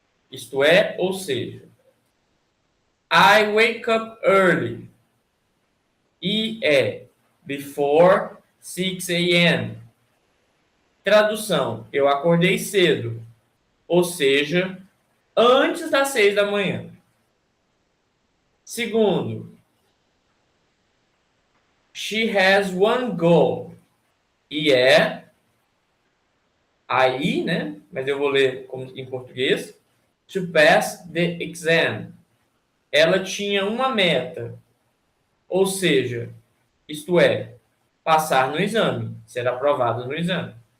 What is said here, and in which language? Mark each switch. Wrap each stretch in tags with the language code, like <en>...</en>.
<pt>Isto é, ou seja,</pt> <en>I wake up early. IE, before 6 a.m.</en> <pt>Tradução, eu acordei cedo, ou seja, antes das 6 da manhã.</pt> <en>Segundo, she has one goal.</en> <pt>E aí, né? Mas eu vou ler como em português.</pt> <en>To pass the exam.</en> <pt>Ela tinha uma meta. Ou seja, isto é, passar no exame, ser aprovada no exame.</pt>